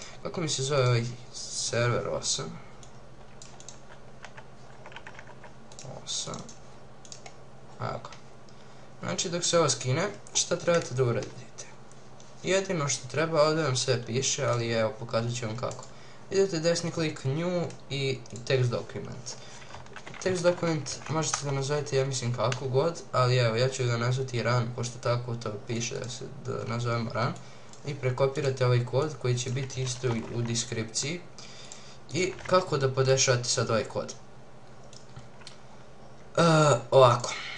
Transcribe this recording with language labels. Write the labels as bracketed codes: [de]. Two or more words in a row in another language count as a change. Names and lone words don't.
[bs] Kako mi se zove ovaj server 8? Ovako. Znači dok se ovo skine, šta trebate da uradite? Jedino što treba, ovdje vam sve piše, ali evo pokazat ću vam kako. Idete desni klik new i [en] text document. Text document [bs] možete ga nazvati, ja mislim kako god, ali evo ja ću ga nazvati run, pošto tako to piše da nazovemo run. I prekopirate ovaj kod koji će biti isto u deskripciji. I kako da podešavate sad ovaj kod? Ovako.